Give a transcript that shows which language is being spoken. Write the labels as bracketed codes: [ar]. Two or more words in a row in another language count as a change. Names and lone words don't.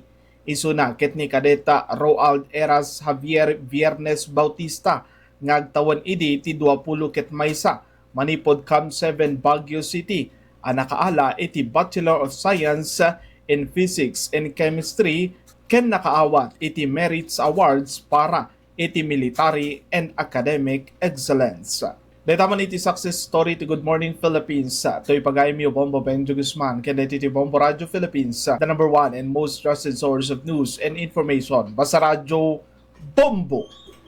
[ilo] Isuna ket ni Kadeta Roald Eras Javier Viernes Bautista ngagtawan idi ti 20 ket maysa manipod Camp 7 Baguio City a nakaala iti [en] Bachelor of Science in Physics and Chemistry [ilo] ken nakaawat iti Merits Awards para iti [en] military and academic excellence. [ilo] Daytaman iti [en] success story [ilo] ti Good Morning Philippines. To'y pagayam yo [en] Bombo Benjo Guzman [ilo] ken iti [en] Bombo Radio Philippines, the #1 and most trusted source of news and information. [ilo] Basta Radyo Bombo!